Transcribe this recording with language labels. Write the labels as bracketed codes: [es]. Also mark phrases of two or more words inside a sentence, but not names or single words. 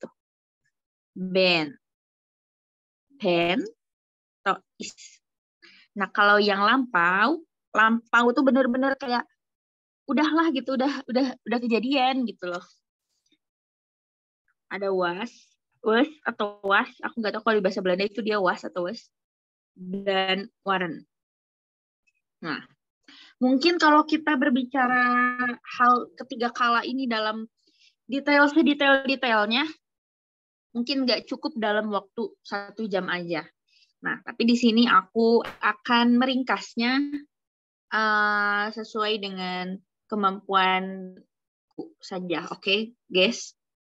[id] Ben, pen, atau is. Nah, kalau yang lampau tuh bener-bener kayak udahlah gitu, udah kejadian gitu loh. Ada was atau was, aku nggak tahu kalau di bahasa Belanda itu dia was atau was, dan waren. Nah, mungkin kalau kita berbicara hal ketiga kala ini dalam detailnya, mungkin nggak cukup dalam waktu 1 jam aja. Nah, tapi di sini aku akan meringkasnya sesuai dengan kemampuanku saja, oke, guys?